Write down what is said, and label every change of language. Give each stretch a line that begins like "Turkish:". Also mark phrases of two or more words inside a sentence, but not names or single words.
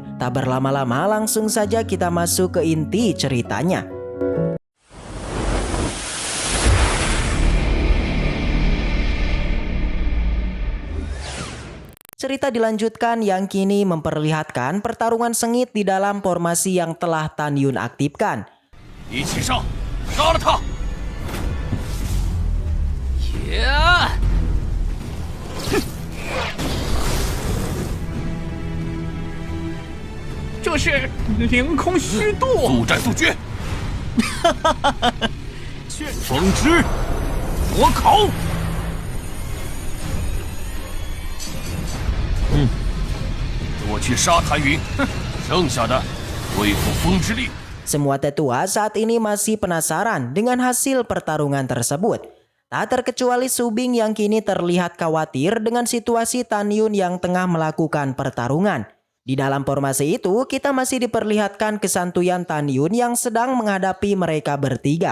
Indonesian: Tak berlama-lama, langsung saja kita masuk ke inti ceritanya. Cerita dilanjutkan yang kini memperlihatkan pertarungan sengit di dalam formasi yang telah Tan Yun aktifkan.
Chinese: 一起上，杀了他！呀！这是凌空虚度，速战速决！风之火烤。我去杀谭云，剩下的对付风之力。
Indonesian: Semua tetua saat ini masih penasaran dengan hasil pertarungan tersebut. Tak terkecuali Subing yang kini terlihat khawatir dengan situasi Tan Yun yang tengah melakukan pertarungan. Di dalam formasi itu, kita masih diperlihatkan kesantuyan Tan Yun yang sedang menghadapi mereka bertiga.